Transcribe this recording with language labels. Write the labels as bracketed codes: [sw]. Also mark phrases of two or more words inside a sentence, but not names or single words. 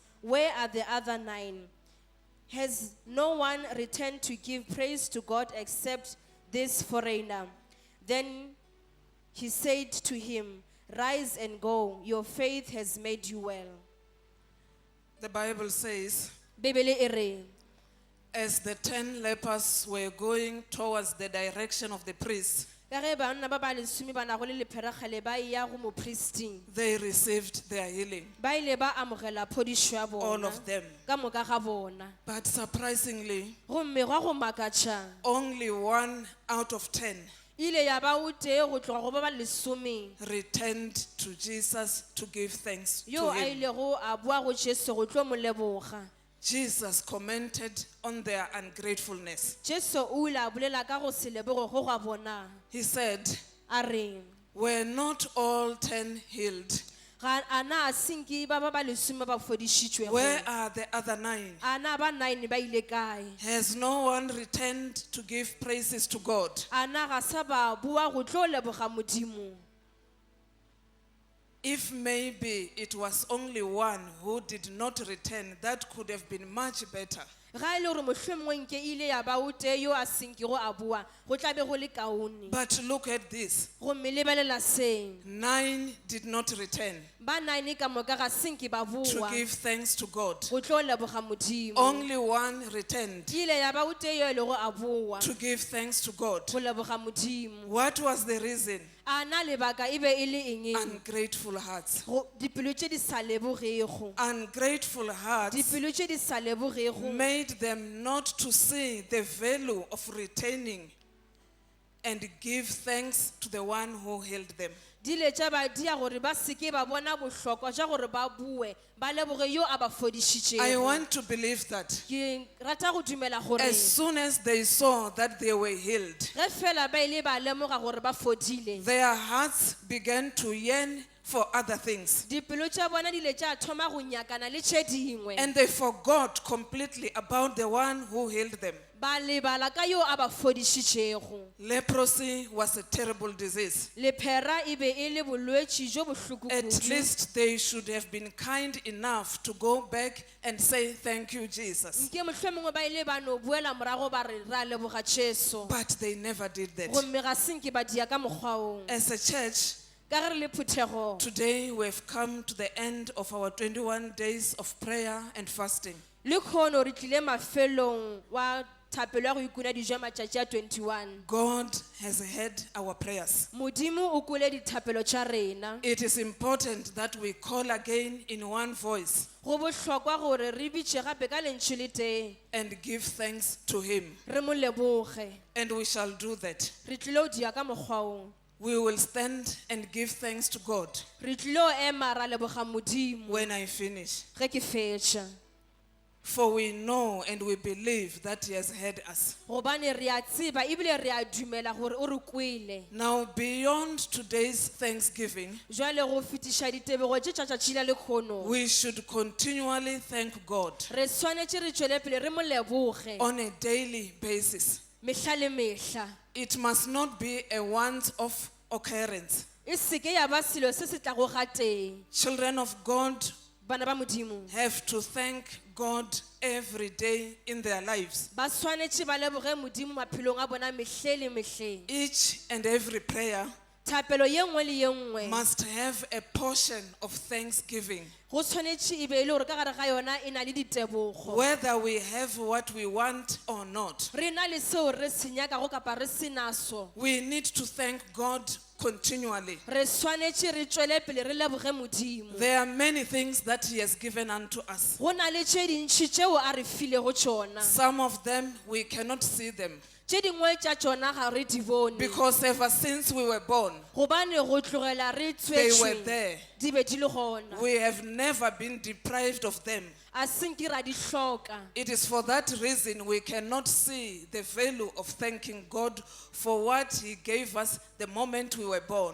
[en] Where are the other 9? Has no one returned to give praise to God except this foreigner?" Then he said to him, "Rise and go. Your faith has made you well." The Bible says, [nso] Bibele e re, [en] as the 10 lepers were going towards the direction of the priest, [nso] ka ge banna ba ba lesome ba nago le lepherekgale ba ya go mopristing, [en] they received their healing, [nso] ba ile ba amogela phodišo ya [en] all [nso] bona [en] of them. [nso] ka moka ga bona. [en] But surprisingly, [nso] Gomme gwa go makatša, [en] only 1 out of 10 [nso] ile ya ba o tee go tloga go ba ba lesome [en] returned to Jesus to give thanks [nso] yo [en] to [nso] a [en] him. [nso] ilego a boa go Jesu go tlo mo leboga. [en] Jesus commented on their ungratefulness. [nso] Jesu o ile a bolela ka go se leboge go gwa bona, [en] He said, [nso] a re, [en] were not all 10 healed? [nso] ga ana a senke ba ba ba lesome ba fodišitšwego? [en] Where are the other 9? [nso] Ana ba 9 ba ile kae? [en] Has no one returned to give praises to God? [nso] Ana ga sa ba boa go tlo leboga Modimo? [en] If maybe it was only one who did not return, that could have been much better. [nso] Ga ile gore mohlomongwe nke ile ya ba o tee yo a senkego a boa, go tla be go le kaone. [en] But look at this. [nso] Gomme lebelela se, [en] 9 did not return [nso] ba 9 ka moka ga senke ba [en] to [nso] boa [en] give thanks to God. [nso] go tlo leboga Modimo. [en] Only 1 returned [nso] Ile ya ba o tee yo e lego a boa [en] to give thanks to God. [nso] go leboga Modimo. [en] What was the reason? [nso] Ana lebaka e be e le eng? [en] Ungrateful hearts. [nso] Dipelo tše di sa lebogego, [en] Ungrateful hearts [nso] dipelo tše di sa lebogego [en] made them not to see the value of retaining and give thanks to the one who healed them. [nso] di letša ba dia gore ba seke ba bona bohlokwa ja gore ba bue ba leboge yo a ba [en] I [nso] fodišitšego. [en] want to believe that [nso] Ke rata go dumela gore [en] as soon as they saw that they were healed, [nso] ge fela ba ile ba lemoga gore ba fodile, [en] their hearts began to yearn for other things. [nso] dipelo tša bona di ile tša thoma go nyakana le tše dingwe, [en] And they forgot completely about the one who healed them. [nso] ba lebala ka yo a ba fodišitšego. [en] Leprosy was a terrible disease. [nso] Lephera e be e le bolwetši jo bohloko [en] At [nso] kudu. [en] least they should have been kind enough to go back and say, "Thank you, Jesus." [nso] Nke mohlomongwe ba ile ba no buela morago ba re ra leboga Jesu. [en] But they never did that. [nso] Gomme ga senke ba dia ka mokgwa oo. [en] As a church, [nso] Ka ge re le phuthego, [en] today we have come to the end of our 21 days of prayer and fasting. [nso] le kgono re tlile mafelong wa thapelo ya go ikuna dijo ya matšatši a 21. [en] God has heard our prayers. [nso] Modimo o kole dithapelo tša rena. [en] It is important that we call again in one voice [nso] Go bohlokwa gore re bitše gape ka lentšu le tee, [en] and give thanks to Him. [nso] re mo leboge. [en] And we shall do that. [nso] Re tlile o dia ka mokgwa oo. [en] We will stand and give thanks to God [nso] Re tlile o ema ra leboga Modimo [en] when I finish. [nso] ge ke fetša. [en] For we know and we believe that He has heard us. [nso] Gobane re a tseba ebile re a dumela gore o re kwele. [en] Now, beyond today's thanksgiving, [nso] Jwale go fetiša ditebego tše tša tšatši la lekgono, [en] we should continually thank God [nso] re swanetše re tšwele pele re mo leboge [en] on a daily basis. [nso] mehla le mehla. [en] It must not be a once-off occurrence. [nso] E seke ya ba selo se se tlago ga teng. [en] Children of God [nso] Bana ba Modimo [en] have to thank God every day in their lives. [nso] ba swanetše ba leboge Modimo maphelong a bona mehle le mehleng. [en] Each and every prayer [nso] Thapelo ye nngwe le ye nngwe [en] must have a portion of thanksgiving. [nso] go tshwanetše e be e le gore ka gare ga yona e na le ditebogo. [en] Whether we have what we want or not, [nso] Re na le seo re se nyakago kapa re se naso, [en] we need to thank God continually. [nso] re swanetše re tšwele pele re leboge Modimo. [en] There are many things that He has given unto us. [nso] Go na le tše dintšhi tšeo a re filego tšona, [en] Some of them we cannot see them [nso] tše dingwe tša tšona ga re di bone [en] because ever since we were born, [nso] gobane go tlogela re [en] they were [nso] tswetšwe [en] there. [nso] di be di le gona. [en] We have never been deprived of them. [nso] a senke ra di hloka. [en] It is for that reason we cannot see the value of thanking God for what He gave us the moment we were born.